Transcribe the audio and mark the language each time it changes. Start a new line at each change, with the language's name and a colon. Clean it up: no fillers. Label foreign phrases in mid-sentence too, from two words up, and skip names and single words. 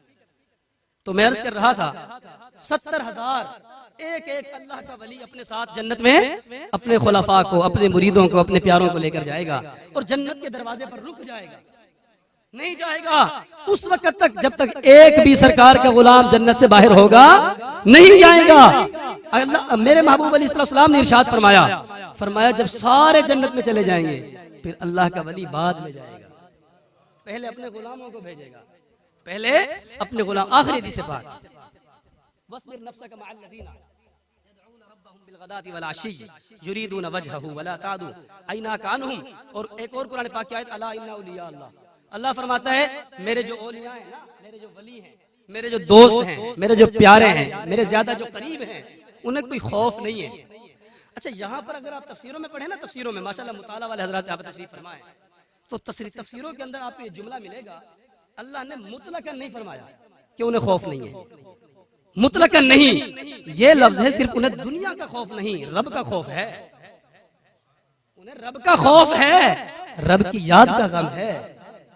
Hindi: तो मैं अर्ज कर रहा था, 70,000 एक एक अल्लाह का वली अपने साथ जन्नत में अपने खुलाफा को, अपने मुरीदों को, अपने प्यारों को लेकर जाएगा, और जन्नत के दरवाजे पर रुक जाएगा, नहीं जाएगा उस वक्त तक जब तक एक भी सरकार का गुलाम जन्नत से बाहर होगा नहीं जाएगा। अल्लाह मेरे महबूब अलैहिस्सलाम ने इरशाद फरमाया, फरमाया जब सारे जन्नत में चले जाएंगे फिर अल्लाह का वली बाद में जाएगा, पहले अपने गुलामों को भेजेगा, पहले अपने गुलाम। आखिरी हदीस पाक,
Arabic: واصبر نفسك مع الذين يدعون ربهم بالغداة والعشي يريدون وجهه ولا تعد عيناك عنهم.
Hindi: और एक और कुरान पाक की आयत,
Arabic: ألا إن أولياء الله,
Hindi: अल्लाह फरमाता है मेरे जो औलिया हैं ना, मेरे जो वली हैं, मेरे जो दोस्त हैं, मेरे जो प्यारे हैं, मेरे ज्यादा जो करीब हैं, उन्हें कोई खौफ नहीं है। अच्छा, यहाँ पर अगर आप तफसीरों में पढ़े ना, तफसीरों में माशाल्लाह मुताला वाले हजरात यहाँ पर तशरीफ फरमाए, तो तफसीरों के अंदर आपको ये जुमला मिलेगा, अल्लाह ने मुतलकन नहीं फरमाया कि उन्हें खौफ नहीं है, मुतलकन नहीं, ये लफ्ज है सिर्फ उन्हें दुनिया का खौफ नहीं, रब का खौफ है, उन्हें रब का खौफ है, रब की याद का गम है।